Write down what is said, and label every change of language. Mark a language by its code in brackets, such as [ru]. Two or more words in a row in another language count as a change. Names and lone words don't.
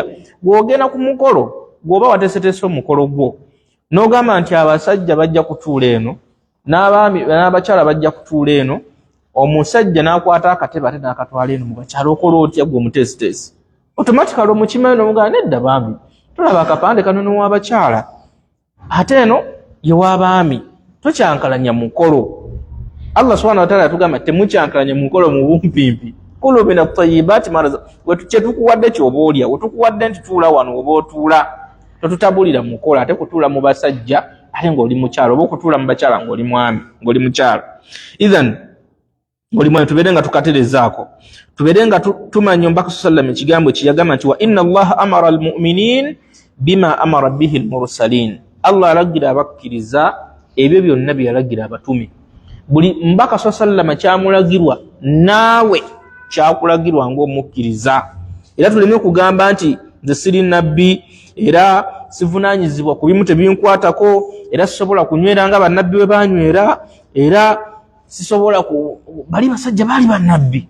[lg] Bw'ogenda ku mukolo, bw'oba wateeseteese omukolo gwo n'ogamba nti abasajja bajja kutuula eno n'abaami n'abakyala bajja kutuula eno, omusajja n'akwata akatebe ate n'akatwala eno mu bakyala, okola otya gwe omuteesiteesi? Automatically omukimayo n'omugamba nedda baami, tulaba akapande kano n'ow'abakyala ate eno y'ew'abaami, tokyankalanya mukolo. Allah [ar] سبحانه وتعالى [lg] atugamba temukyankalanya mukolo mu bumpimpi. [ar] كلوا من طيبات ما رزقناكم, [lg] kye tukuwadde ky'oboolya, we tukuwadde nti tuula wano oba otuula, totutabulira mukolo ate kutuula mu basajja ate ng'oli mukyala, oba okutuula mu bakyala ng'oli mwami, ng'oli mukyala. Idhan ng'oli mwami tubeerenga tukaterezaako, tubeerenga tumanya omubaka sallallahu ekigambo ekiyagamba nti [ar] وإن الله أمر المؤمنين بما أمر به المرسلين. [lg] Allah alagira abakkiriza ebyo byonna bye yalagira abatume. Buli mbaka sallallahu kyamulagirwa naawe kyakulagirwa ng'omukkiriza. Era tuleme kugamba nti nze siri nabbi era sivunaanyizibwa ku bimu tebinkwatako, era sisobola kunywera nga bannabbi bwe banywera, era sisobola bali basajja baali bannabbi.